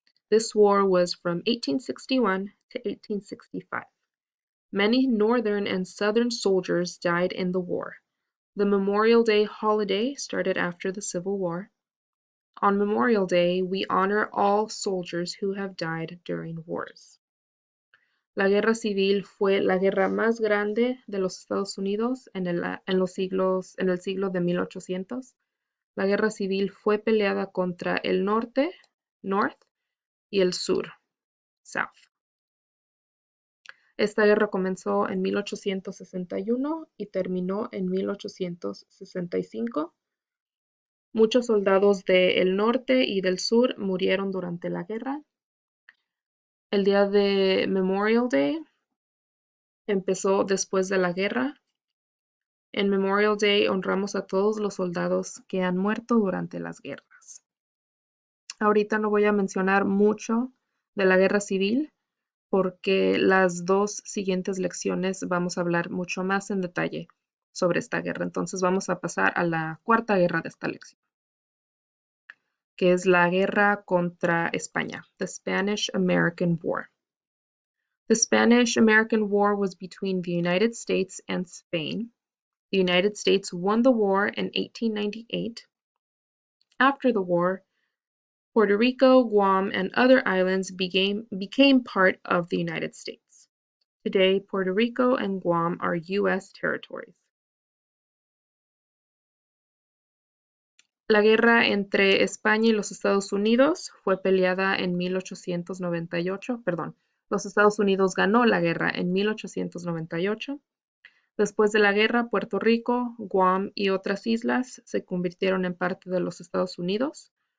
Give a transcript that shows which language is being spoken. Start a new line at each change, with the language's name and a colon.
English: This war was from 1861 to 1865. Many Northern and Southern soldiers died in the war. The Memorial Day holiday started after the Civil War. On Memorial Day, we honor all soldiers who have died during wars.
Spanish: La guerra civil fue la guerra más grande de los Estados Unidos en el siglo de 1800. La guerra civil fue peleada contra el norte, North, y el sur, South. Esta guerra comenzó en 1861 y terminó en 1865. Muchos soldados del norte y del sur murieron durante la guerra. El día de Memorial Day empezó después de la guerra. En Memorial Day honramos a todos los soldados que han muerto durante las guerras. Ahorita no voy a mencionar mucho de la guerra civil porque las dos siguientes lecciones vamos a hablar mucho más en detalle sobre esta guerra. Entonces vamos a pasar a la cuarta guerra de esta lección, que es la guerra contra España,
English: the Spanish-American War. The Spanish-American War was between the United States and Spain. The United States won the war in 1898. After the war, Puerto Rico, Guam, and other islands became part of the United States. Today, Puerto Rico and Guam are U.S. territories.
Spanish: La guerra entre España y los Estados Unidos fue peleada en 1898. Perdón, los Estados Unidos ganó la guerra en 1898. Después de la guerra, Puerto Rico, Guam y otras islas se convirtieron en parte de los Estados Unidos.